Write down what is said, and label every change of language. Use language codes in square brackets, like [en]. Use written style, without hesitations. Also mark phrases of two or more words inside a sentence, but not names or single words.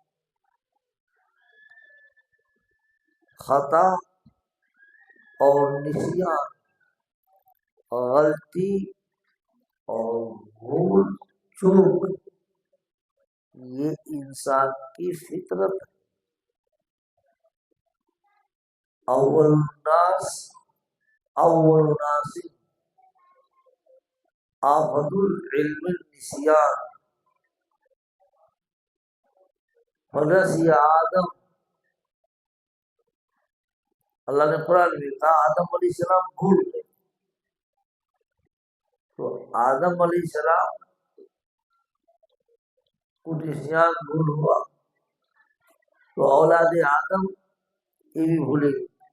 [ur] خطا اور نسیان، غلطی اور بھول چوک یہ انسان کی فطرت ہے۔ [ar] اول الناس آفت العلم النسیان فنسی آدم۔ [ur] اللہ نے قرآن میں کہا آدم [ar] علیہ السلام [ur] بھول گئے، تو آدم [ar] علیہ السلام [ur] کو نسیان بھول ہوا تو اولاد آدم یہ بھی بھولے گئے۔